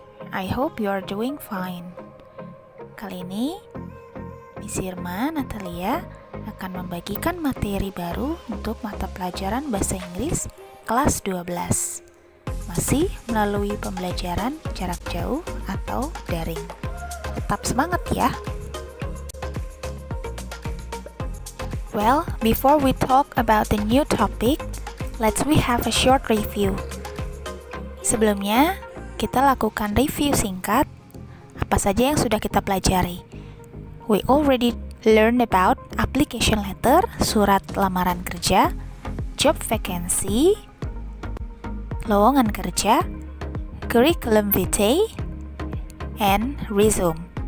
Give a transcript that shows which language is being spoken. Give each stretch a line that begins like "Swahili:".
English: I hope you are doing fine.
Indonesian: Kali ini, Miss Irma Natalia akan membagikan materi baru untuk mata pelajaran Bahasa Inggris kelas 12. Masih melalui pembelajaran jarak jauh atau daring. Tetap semangat ya!
English: Well, before we talk about the new topic, we have a short review.
Indonesian: Sebelumnya, kita lakukan review singkat apa saja yang sudah kita pelajari.
English: We already learned about application letter,
Indonesian: surat lamaran kerja,
English: job vacancy,
Indonesian: lowongan kerja,
English: curriculum vitae, and resume.